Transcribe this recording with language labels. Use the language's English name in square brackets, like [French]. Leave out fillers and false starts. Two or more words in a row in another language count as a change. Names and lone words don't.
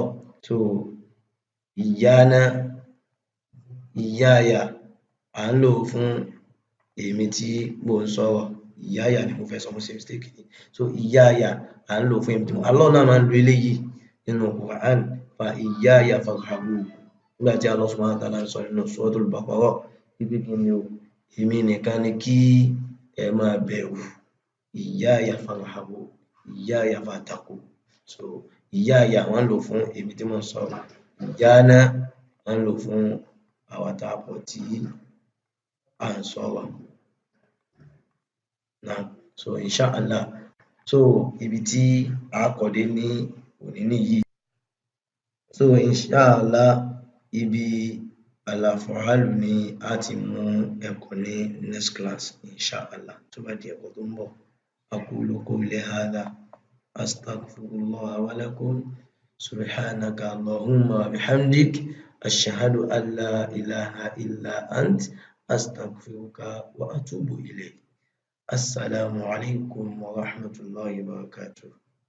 [Yoruba] So Iyyana, Iyyaya à ń lò ó fún èmi tí mò ń sọ̀rọ̀. Iyyaya ni mo fẹ́ sọ, mo ṣe mistake ni. So Iyyaya à ń lò ó fún èmi tí mò ń. Allah náà máa ń lo eléyìí nínú Qur'an [Arabic] فإياي فارهبون. [Yoruba] Nígbà tí Allah [Arabic] سبحانه وتعالى [Yoruba] ń sọ nínú Suratul Baqarah wípé kí ni o, èmi nìkan ni kí ẹ máa bẹ̀rù. [Arabic] إياي فارهبون، إياي فاتقون. [Yoruba] So Iyyaya wọ́n ń lò ó fún èmi tí mò ń sọ̀rọ̀. Iyyana wọ́n ń lò ó fún àwa tá a pọ̀ tí à ń sọ̀rọ̀. [Arabic] نعم. So إن شاء الله. [Yoruba] So ibi tí a kọ́ dé ní òní nìyí. So [Arabic] إن شاء الله [Yoruba] ibi al-af'alu ni a ti mú ẹ̀kọ́ ní [English] next class [Arabic] إن شاء الله [Yoruba] tó bá di ẹ̀kọ́ tó ń bọ̀. [Arabic] أقول قولي هذا أستغفر الله ولكم سبحانك اللهم وبحمدك أشهد أن لا إله إلا أنت أستغفرك وأتوب إليك. السلام عليكم ورحمة الله وبركاته.